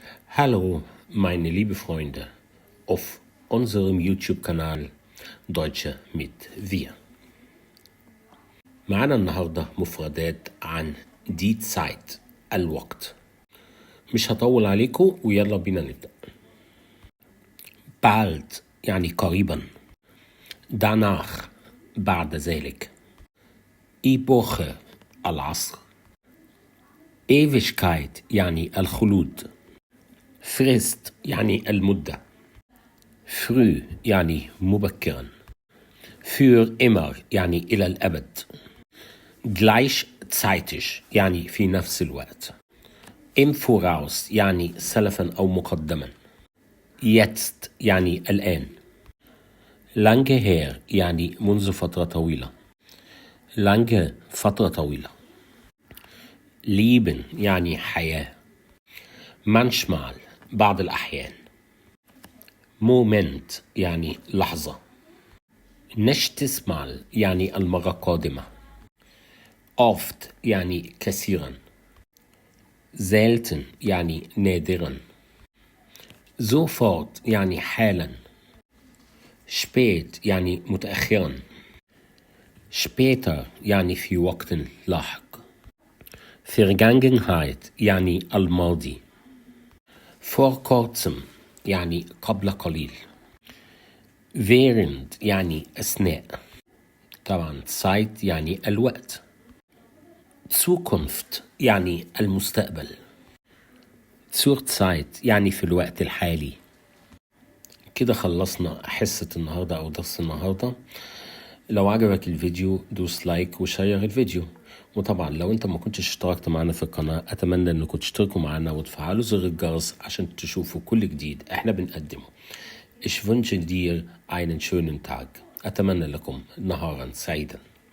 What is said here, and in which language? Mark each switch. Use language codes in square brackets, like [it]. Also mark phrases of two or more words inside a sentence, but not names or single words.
[de] Hallo, meine liebe Freunde auf unserem YouTube-Kanal Deutsche mit Wir. [ar] معنا النهاردة مفردات عن [de] die Zeit [ar] الوقت. مش هطول عليكم ويلا بينا نبدأ. bald يعني قريبا. danach بعد ذلك. Epoche العصر. Ewigkeit يعني الخلود. Frist يعني المدة. früh يعني مبكرا. [de] für immer [ar] يعني إلى الأبد. gleichzeitig يعني في نفس الوقت. [de] im Voraus [ar] يعني سلفا أو مقدما. jetzt يعني الآن. [de] lange her [ar] يعني منذ فترة طويلة. lange فترة طويلة. leben يعني حياة. manchmal بعض الأحيان. moment يعني لحظة. [de] nächstes Mal [ar] يعني المرة القادمة. oft يعني كثيرا. selten يعني نادرا. sofort يعني حالا. spät يعني متأخرا. später يعني في وقت لاحق. Vergangenheit يعني الماضي. [de] vor kurzem [ar] يعني قبل قليل. während يعني أثناء. طبعا Zeit يعني الوقت. Zukunft يعني المستقبل. [de] zur Zeit [ar] يعني في الوقت الحالي. كده خلصنا حصة النهاردة أو درس النهاردة. لو عجبك الفيديو دوس لايك وشير الفيديو. وطبعا لو انت ما كنتش اشتركت معنا في القناة اتمنى انكم تشتركوا معنا وتفعلوا زر الجرس عشان تشوفوا كل جديد احنا بنقدمه. [de] Ich wünsche dir einen schönen Tag. [ar] اتمنى لكم نهارا سعيدا.